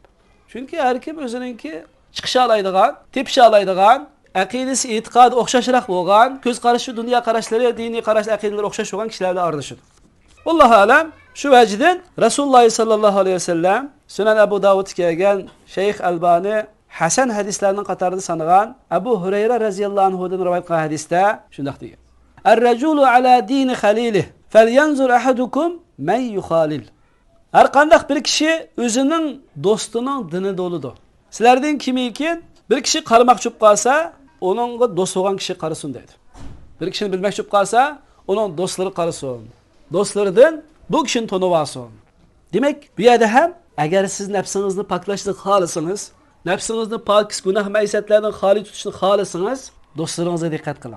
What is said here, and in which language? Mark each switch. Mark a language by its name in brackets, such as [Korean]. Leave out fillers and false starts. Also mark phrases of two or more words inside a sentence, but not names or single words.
[Uzbek] Chunki har kim o'ziningki chiqisha oladigan, tepsha oladigan, aqidasi, e'tiqodi o'xshashroq bo'lgan, ko'z qarashi, dunyo qarashlari, diniy qarash, aqidalari o'xshash bo'lgan kishilar bilan ayrılishadi. [Arabic] الله أعلم, [Uzbek] shu vajdan Rasululloh [Arabic] صلى الله عليه وسلم [Uzbek] Sunan Abu Davud kelgan Shayx Albani Hasan hadislarning qatorida sanagan Abu Hurayra [Arabic] رضي الله عنه [Uzbek] rivoyat qilgan hadisda shunday degan: [Arabic] "الرجل على دين خليله، فلينظر أحدكم من يخالل." [Uzbek] Har qanday bir kishi o'zining do'stining dinida bo'lidir. Sizlardan kimiki bir kishi qarmoqchi bo'lib qolsa, uningga do'st bo'lgan kishi qarasin deydi. Bir kishini bilmoqchi bo'lib qolsa, uning do'stlari qarasin. Do'stlaridan bu kishini tanib olsin. Demak, bu yerda ham agar siz nafsingizni poklashni xohlasangiz, nafsingizni pok gunoh maysatlardan xoli tutishni xohlasangiz, do'stlaringizga diqqat qiling.